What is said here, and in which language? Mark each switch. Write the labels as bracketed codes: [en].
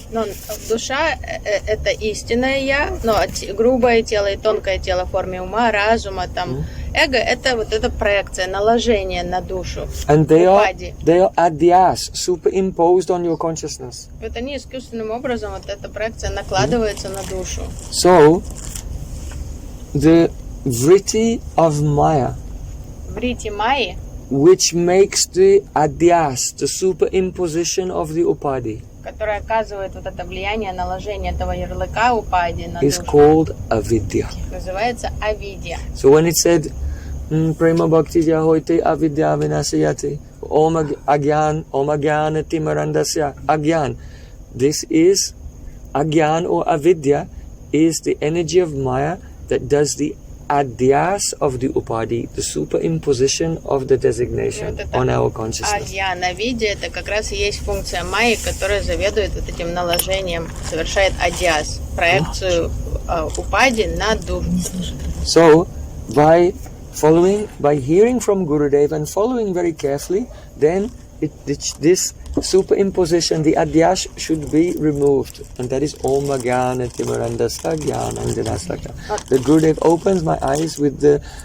[ru] Но душа это истинное я, но грубое тело и тонкое тело в форме ума, разума, там эго это вот эта проекция, наложение на душу. [en] And they [ru] Упади. [en] are adyas, superimposed on your consciousness. [ru] Вот они искусственным образом, вот эта проекция накладывается на душу. [en] So the vritti of Maya, [ru] Врити майи, [en] which makes the adyas, the superimposition of the upadi, [ru] которая оказывает вот это влияние, наложение этого ярлыка упади на [en] is [ru] душу, [en] called avidya. [ru] называется авидья. [en] So when it said [bn] Prema Bhakti Jahoite Avidya Vinasayati [sa] Om Agyan Timarandasya Agyan, [en] this is Agyan or Avidya is the energy of Maya that does the adyas of the upadi, the superimposition of the designation on our consciousness. [ru] Агьяна видя, это как раз и есть функция майи, которая заведует вот этим наложением, совершает адьяс, проекцию упади на душу. [en] So, by hearing from Gurudev and following very carefully, then this superimposition, the adyas, should be removed, and that is [sa] Om Gyana Timarandasya Gyana Anjanasya. [en] The Gurudev opens my eyes with the